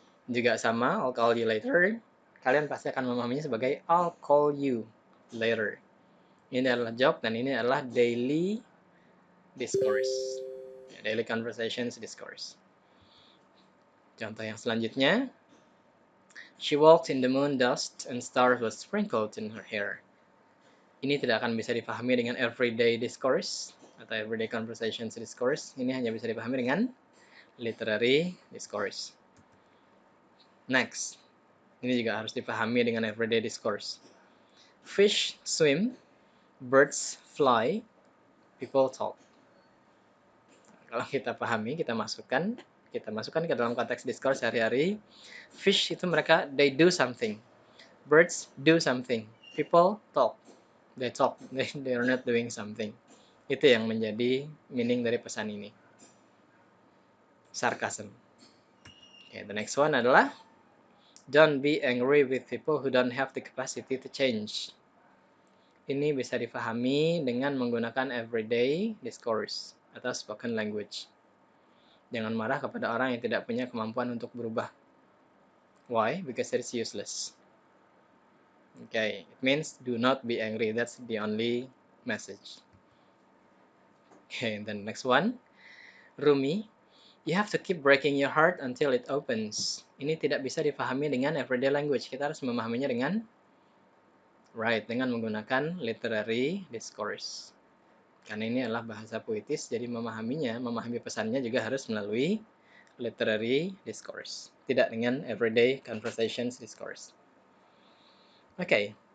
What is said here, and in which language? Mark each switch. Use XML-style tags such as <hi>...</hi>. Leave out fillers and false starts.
<id>Juga sama,</id> <en>I'll call you later.</en> <id>Kalian pasti akan memahaminya sebagai</id> <en>I'll call you later.</en> <id>Ini adalah joke dan ini adalah daily discourse. Daily conversations discourse. Contoh yang selanjutnya.</id> <en>She walked in the moon dust and stars were sprinkled in her hair.</en> <id>Ini tidak akan bisa dipahami dengan everyday discourse atau everyday conversations discourse. Ini hanya bisa dipahami dengan literary discourse. Next, ini juga harus dipahami dengan everyday discourse.</id> <en>Fish swim, birds fly, people talk.</en> <id>Kalau kita pahami, kita masukkan ke dalam konteks discourse sehari-hari.</id> <en>Fish</en> <id>itu mereka,</id> <en>they do something. Birds do something. People talk. They talk. They are not doing something.</en> <id>Itu yang menjadi meaning dari pesan ini.</id> <en>Sarcasm. Okay, the next one</en> <id>adalah</id> <en>don't be angry with people who don't have the capacity to change.</en> <id>Ini bisa dipahami dengan menggunakan everyday discourse atau spoken language. Jangan marah kepada orang yang tidak punya kemampuan untuk berubah.</id> <en>Why? Because it's useless. Okay, it means do not be angry. That's the only message. Okay, and then next one. Rumi, you have to keep breaking your heart until it opens.</en> <id>Ini tidak bisa dipahami dengan everyday language. Kita harus memahaminya dengan dengan menggunakan literary discourse. Karena ini adalah bahasa puitis, jadi memahami pesannya juga harus melalui literary discourse. Tidak dengan everyday conversations discourse. Oke.</id>